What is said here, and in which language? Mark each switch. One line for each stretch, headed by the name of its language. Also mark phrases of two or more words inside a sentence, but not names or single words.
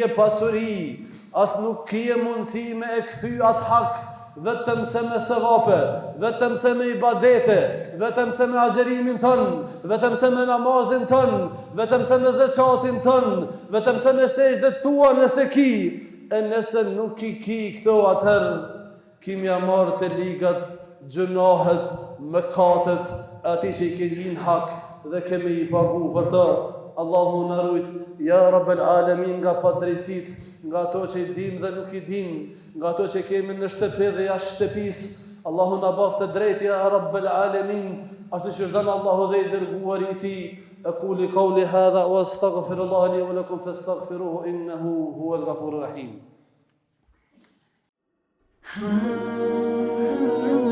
Albanian: pasuri, as nuk kije mundësi me e kthy atë hak, vetëm se me sevape, vetëm se me ibadete, vetëm se me agjerimin tën, vetëm se me namazin tën, vetëm se me zeqatin tën, vetëm se me sejdët tua nëse ki, e nëse nuk ki këto atëherë, kimja marrë të ligat, gjunahet, mëkatet, ati që i kejin hak dhe kemi i pagu për të. Allahu në rujt,
Arabic: يا رب العالمين,
Albanian: nga padrejtësit, nga to që i dim dhe nuk i dim, nga to që kemi në shtëpi dhe jashtë shtëpis, Allahu në baftë të drejt,
Arabic: يا رب العالمين,
Albanian: ashtu që shdanë Allahu dhe i dërguar i ti,
Arabic: أقول قولي هذا وأستغفر الله لي ولكم فاستغفروه إنه هو الغفور الرحيم.